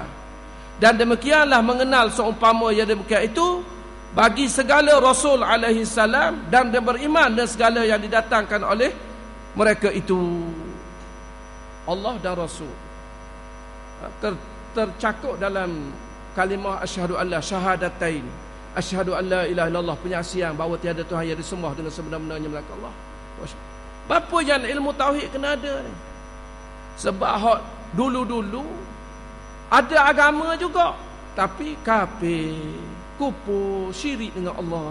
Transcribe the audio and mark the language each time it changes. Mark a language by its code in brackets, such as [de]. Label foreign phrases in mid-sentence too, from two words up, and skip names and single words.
[ms] Dan demikianlah mengenal seumpama yang demikian itu bagi segala Rasul [ar] عليه السلام [ms] dan dia beriman dengan segala yang didatangkan oleh mereka itu, Allah dan Rasul. Tercakup dalam kalimah [ar] أشهد ألا شهادتين، أشهد ألا إله إلا الله, [ms] penyaksian bahawa tiada Tuhan yang disembah dengan sebenar-benarnya melainkan Allah. Bapa yang ilmu tauhid kena ada ni. Sebab hak dulu-dulu ada agama juga tapi kafir, kufur, syirik dengan Allah.